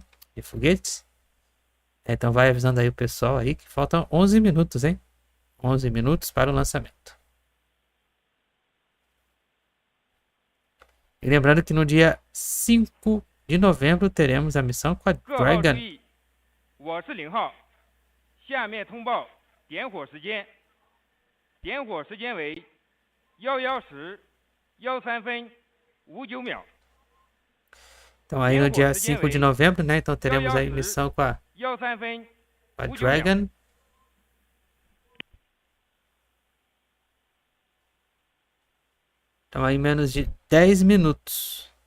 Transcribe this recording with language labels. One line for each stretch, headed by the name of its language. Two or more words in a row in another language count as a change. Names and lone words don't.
Portuguese: De foguetes. Então vai avisando aí o pessoal aí que faltam 11 minutos, hein? 11 minutos para o lançamento. E lembrando que no dia 5 de novembro teremos a missão com a Dragon.
Chinese: 我是0号，下面通报点火时间，点火时间为11时13分59秒。
Portuguese: Então aí no dia 5 de novembro, né? Então teremos aí missão com a Dragon. Então aí menos de 10 minutos.